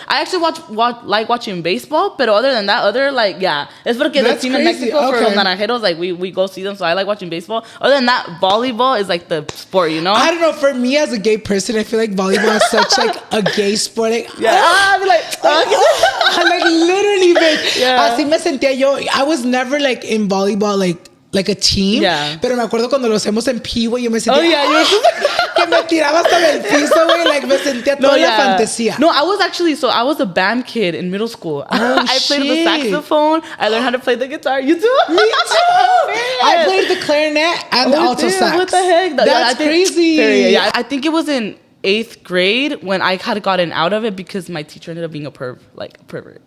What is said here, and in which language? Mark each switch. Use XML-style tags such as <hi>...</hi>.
<en>I actually like watching baseball, pero other than that, like it's porque the team in Mexico for los naranjeros, like we go see them, so I like watching baseball. Other than that, volleyball is like the sport, you know? I don't know. For me as a gay person, I feel like volleyball is such like a gay sport. I'd be like, like literally, bitch. Yeah.</en> <es>Así me sentía yo.</es> <en>I was never like in volleyball like a team. Yeah.</en> <es>Pero me acuerdo cuando lo hacemos en Pivo, yo me sentía.</es> <en>Oh yeah,</en> <es>que que me tiraba hasta del piso, güey. Like, me sentía toda la fantasía.</es> <en>No, I was a band kid in middle school. I played the saxophone. I learned how to play the guitar. You too? Me too. I played the clarinet and the alto sax. What the heck? That's crazy. Yeah, I think it was in 8th grade when I had gotten out of it because my teacher ended up being a pervert.</en>